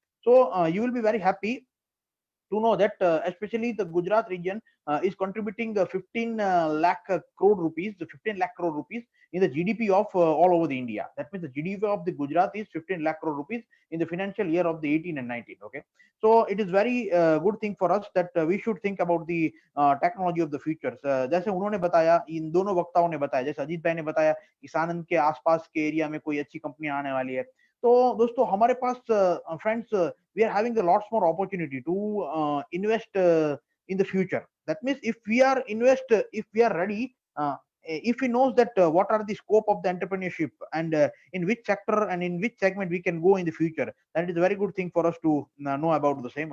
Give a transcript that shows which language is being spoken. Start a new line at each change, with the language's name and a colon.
English: So you will be very happy to know that especially the Gujarat region is contributing 15 lakh crore rupees, 15 lakh crore rupees in the GDP of all over the India. That means the GDP of the Gujarat is 15 lakh crore rupees in the financial year of the 18 and 19. Okay, so it is very good thing for us that we should think about the technology of the futures.
Hindi: जैसे उन्होंने बताया, इन दोनों वक्ताओं ने बताया, जैसे अजीत भाई ने बताया कि सानंद के आसपास के एरिया में कोई अच्छी कंपनी आने वाली है, तो दोस्तों हमारे पास friends
English: we are having a lots more opportunity to invest in the future. That means if we are ready, if we knows that what are the scope of the entrepreneurship and in which sector and in which segment we can go in the future, that is a very good thing for us to know about the same.